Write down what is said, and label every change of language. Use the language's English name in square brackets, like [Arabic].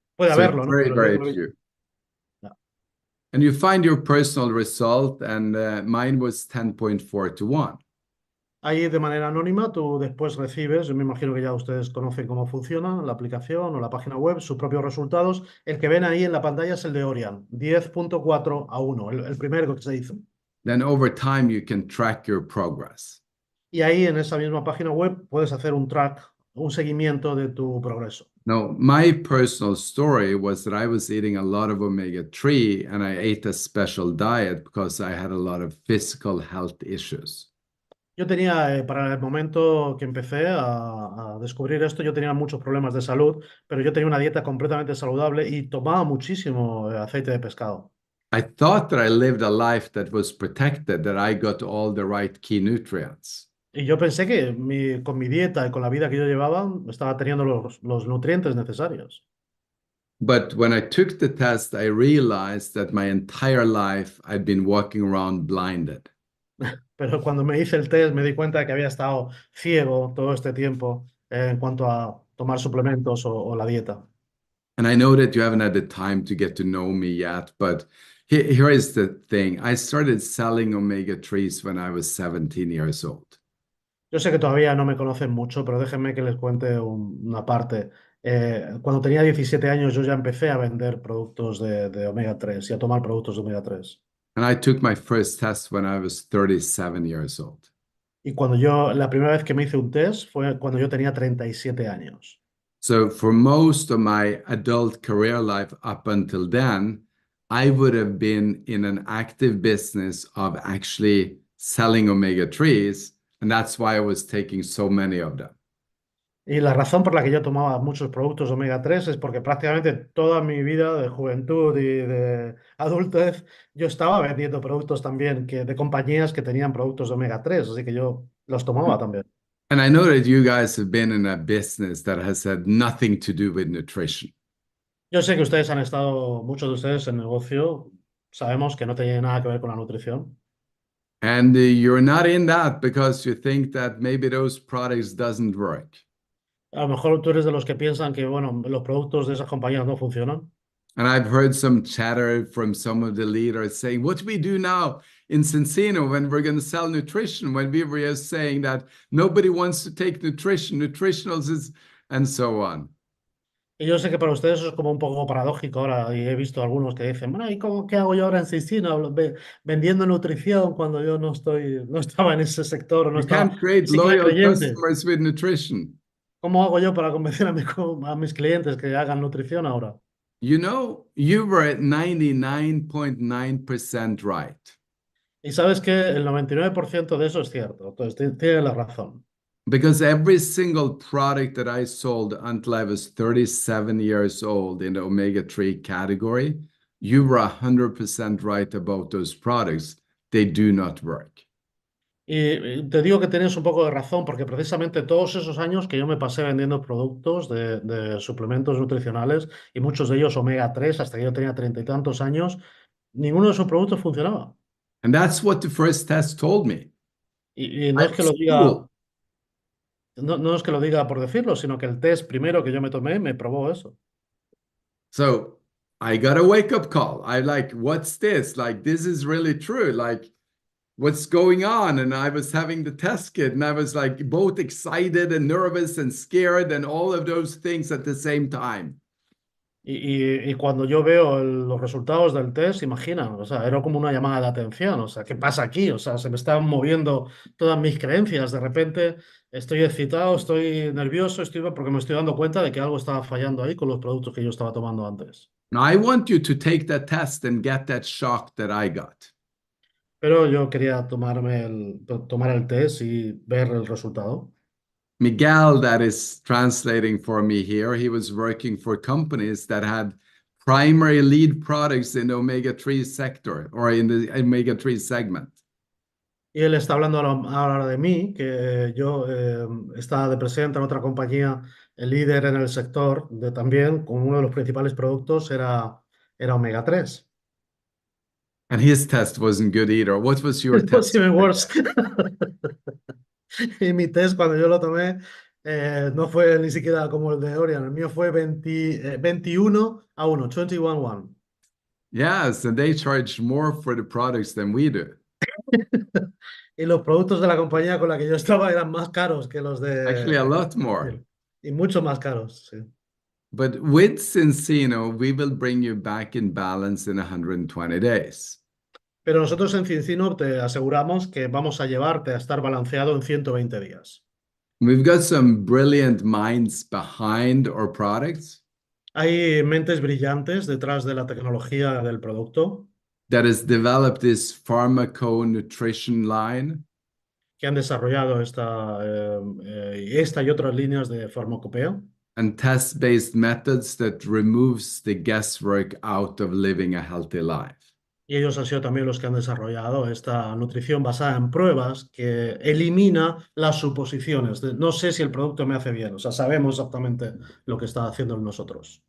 [Spanish] Puede [English] So it's [Spanish] haberlo, ¿no? [English] very, [Spanish] Pero yo [English] very [Spanish] no lo he visto. [English] few. And you find your personal result, and mine was 10.4 to 1. [Spanish] Ahí de manera anónima tú después recibes, yo me imagino que ya ustedes conocen cómo funciona la aplicación o la página web, sus propios resultados. El que ven ahí en la pantalla es el de Orion, 10.4 a 1, el primero que se hizo. [English] Then over time, you can track your progress. [Spanish] Y ahí en esa misma página web puedes hacer un track, un seguimiento de tu progreso. [English] Now, my personal story was that I was eating a lot of omega-3, and I ate a special diet because I had a lot of physical health issues. [Spanish] Yo tenía, para el momento que empecé a descubrir esto, yo tenía muchos problemas de salud, pero yo tenía una dieta completamente saludable y tomaba muchísimo aceite de pescado. [English] I thought that I lived a life that was protected, that I got all the right key nutrients. [Spanish] Y yo pensé que con mi dieta y con la vida que yo llevaba, estaba teniendo los nutrientes necesarios. [English] But when I took the test, I realized that my entire life I'd been walking around blinded. [Spanish] Pero cuando me hice el test me di cuenta de que había estado ciego todo este tiempo en cuanto a tomar suplementos o la dieta. [English] And I know that you haven't had the time to get to know me yet, but here is the thing. I started selling omega-3s when I was 17 years old. [Spanish] Yo sé que todavía no me conocen mucho, pero déjenme que les cuente una parte. Cuando tenía 17 años yo ya empecé a vender productos de omega 3 y a tomar productos de omega 3. [English] And I took my first test when I was 37 years old. [Spanish] Y la primera vez que me hice un test fue cuando yo tenía 37 años. [English] So for most of my adult career life up until then, I would have been in an active business of actually selling omega-3s, and that's why I was taking so many of them. [Spanish] Y la razón por la que yo tomaba muchos productos omega 3 es porque prácticamente toda mi vida de juventud y de adultez yo estaba vendiendo productos también de compañías que tenían productos de omega 3, así que yo los tomaba también. [English] And I know that you guys have been in a business that has had nothing to do with nutrition. [Spanish] Yo sé que ustedes han estado, muchos de ustedes en negocio, sabemos que no tiene nada que ver con la nutrición. [English] And you're not in that because you think that maybe those products doesn't work. [Spanish] A lo mejor tú eres de los que piensan que, bueno, los productos de esas compañías no funcionan. [English] And I've heard some chatter from some of the leaders saying, what do we do now in Zinzino when we're going to sell nutrition? When we were just saying that nobody wants to take nutrition, nutritionals is, and so on. [Spanish] Y yo sé que para ustedes eso es como un poco paradójico ahora, y he visto algunos que dicen, bueno, ¿y qué hago yo ahora en Zinzino vendiendo nutrición cuando yo no estaba en ese sector o no [English] You [Spanish] estaba [English] can't [Spanish] ni [English] create [Spanish] siquiera [English] loyal [Spanish] creyente? [English] customers with nutrition. [Spanish] ¿Cómo hago yo para convencer a mis clientes que hagan nutrición ahora? [English] You know, you were at 99.9% right. [Spanish] Y sabes que el 99% de eso es cierto, entonces tienes la razón. [English] Because every single product that I sold until I was 37 years old in the omega-3 category, you were 100% right about those products. They do not work. [Spanish] Y te digo que tienes un poco de razón, porque precisamente todos esos años que yo me pasé vendiendo productos de suplementos nutricionales, y muchos de ellos omega 3 hasta que yo tenía 30 y tantos años, ninguno de esos productos funcionaba. [English] And that's what the first test told me. [Spanish] Y no [English] I [Spanish] es que [English] was [Spanish] lo diga, [English] fooled. [Spanish] no es que lo diga por decirlo, sino que el test primero que yo me tomé me probó eso. [English] So I got a wake-up call. I like, what's this? Like, this is really true. Like, what's going on? And I was having the test kit and I was like both excited and nervous and scared and all of those things at the same time. [Spanish] Y cuando yo veo los resultados del test, imagina, o sea, era como una llamada de atención, o sea, ¿qué pasa aquí? O sea, se me están moviendo todas mis creencias, de repente estoy excitado, estoy nervioso, porque me estoy dando cuenta de que algo estaba fallando ahí con los productos que yo estaba tomando antes. [English] Now I want you to take that test and get that shock that I got. [Spanish] Pero yo quería tomar el test y ver el resultado. [English] Miguel, that is translating for me here, he was working for companies that had primary lead products in the omega-3 sector or in the omega-3 segment. [Spanish] Y él está hablando ahora de mí, que yo estaba de presidente en otra compañía, el líder en el sector, de también, con uno de los principales productos era omega 3. [English] And his test wasn't good either. What was your It was test? even worse. [Spanish] Y mi test, cuando yo lo tomé, no fue ni siquiera como el de Orion. El mío fue 21-1, 21-1. [English] Yes, and they charge more for the products than we do. [Spanish] Y los productos de la compañía con la que yo estaba eran más caros que los [English] Actually, a lot more. [Spanish] Y mucho más caros, sí. [English] But with Zinzino, we will bring you back in balance in 120 days. [Spanish] Pero nosotros en Zinzino te aseguramos que vamos a llevarte a estar balanceado en 120 días. [English] We've got some brilliant minds behind our products [Spanish] Hay mentes brillantes detrás de la tecnología del producto [English] that has developed this pharmaco-nutrition line [Spanish] que han desarrollado esta y otras líneas de farmacopea [English] and test-based methods that removes the guesswork out of living a healthy life. [Spanish] y ellos han sido también los que han desarrollado esta nutrición basada en pruebas que elimina las suposiciones. No sé si el producto me hace bien, o sea, sabemos exactamente lo que está haciendo en nosotros.